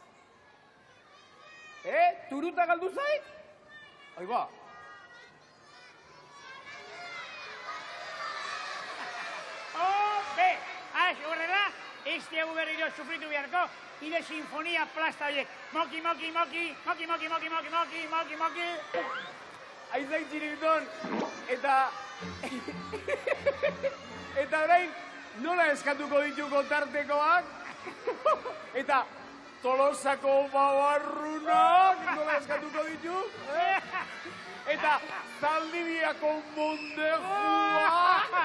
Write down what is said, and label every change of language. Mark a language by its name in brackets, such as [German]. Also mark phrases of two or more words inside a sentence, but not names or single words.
[Basque] Turuta galdu zait? Aiba. Horrela, ez diagu berriro sufritu beharko, ide sinfonia plasta horiek. Moki, moki, moki, moki, moki, moki, moki, moki, moki, moki. Aizain txiribiton, eta... eta orain, nola eskatuko dituko tartekoak? Eta Tolosako babarrunak nola eskatuko ditu? Eta Zaldibiako mondejuak?